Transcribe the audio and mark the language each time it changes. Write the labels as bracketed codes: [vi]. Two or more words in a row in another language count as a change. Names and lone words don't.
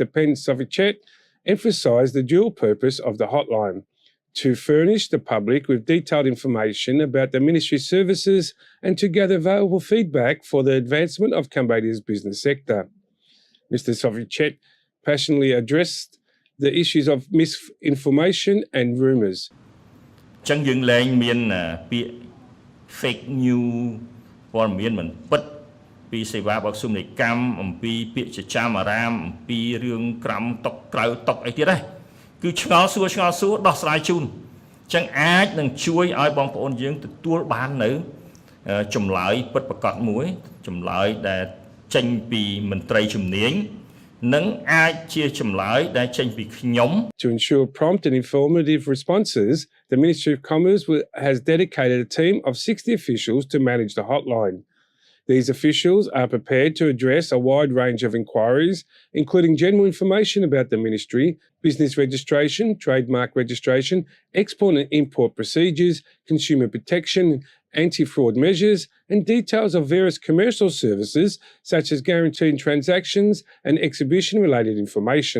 [en] Pen Sovichet, emphasised the dual purpose of the hotline: to furnish the public with detailed information about the ministry services and to gather valuable feedback for the advancement of Cambodia's business sector. Mr. Sovichet passionately addressed the issues of misinformation and rumours. [km] ចឹងយើងលែងមានពាក្យ [en] fake news [km] ព័ត៌មានមិនពិតពីសេវាបកសុំនីកម្មអំពីពាក្យចចាមអារាមអំពីរឿងក្រាំតុកក្រៅតុកអីទៀតហ្នឹងគឺឆ្ងល់សួរដោះស្រាយជូនចឹងអាចនឹងជួយឲ្យបងប្អូនយើងទទួលបាននៅចម្លើយពិតប្រាកដមួយចម្លើយដែលចេញពីមន្ត្រីជំនាញ [en] To ensure prompt and informative responses, the Ministry of Commerce has dedicated a team of 60 officials to manage the hotline. These officials are prepared to address a wide range of inquiries, including general information about the ministry, business registration, trademark registration, export and import procedures, consumer protection, anti-fraud measures, and details of various commercial services such as guaranteed transactions and exhibition-related information.